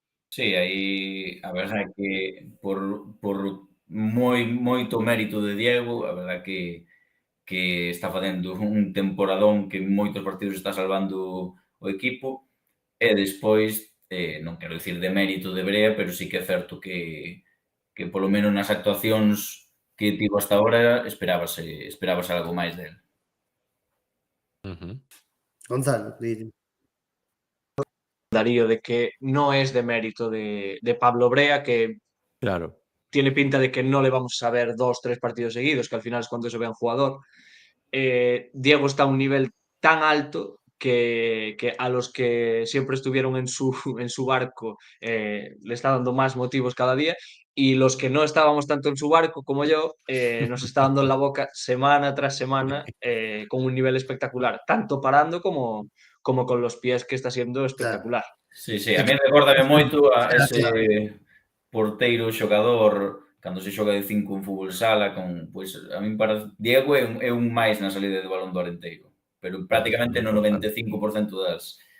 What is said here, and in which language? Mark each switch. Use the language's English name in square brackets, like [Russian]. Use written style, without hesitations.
[Galician] Sí, aí a verdade é que por moito mérito de Diego, a verdade que está facendo un temporadón que en moitos partidos está salvando o equipo, e despois, non quero dicir de mérito de Brea, pero sí que é certo que polo menos nas actuacións que tivo hasta ahora esperábase algo máis del. Gonzalo, di. [Spanish] Darío, de que no es de mérito de Pablo Brea, que Claro. tiene pinta de que no le vamos a ver 2-3 partidos seguidos, que al final es cuando se ve un jugador. Diego está a un nivel tan alto que a los que siempre estuvieron en su barco le está dando más motivos cada día, y los que no estábamos tanto en su barco como yo, nos está dando en la boca semana tras semana con un nivel espectacular, tanto parando como con los pies, que está siendo espectacular. [Galician] Sí, sí, a mí recórdame moito a Claro. ese porteiro xogador cando se xoga de 5 en fútbol sala con, pois, a min para Diego é un máis na salida de balón do Arenteiro, pero prácticamente no 95% das